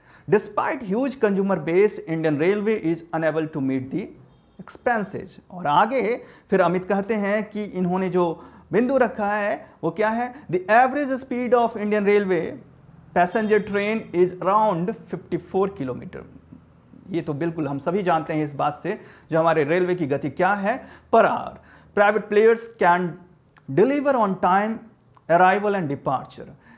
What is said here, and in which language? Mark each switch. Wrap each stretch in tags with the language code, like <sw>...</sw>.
<en>Despite huge consumer base, Indian Railway is unable to meet the expenses.</en> <hi>और आगे फिर अमित कहते हैं कि इन्होंने जो बिंदु रखा है वो क्या है?</hi> <en>The average speed of Indian Railway passenger train is around 54 kilometre.</en> <hi>ये तो बिल्कुल हम सभी जानते हैं इस बात से जो हमारे रेलवे की गति क्या है</hi> <en>Per hour. Private players can deliver on time arrival and departure.</en>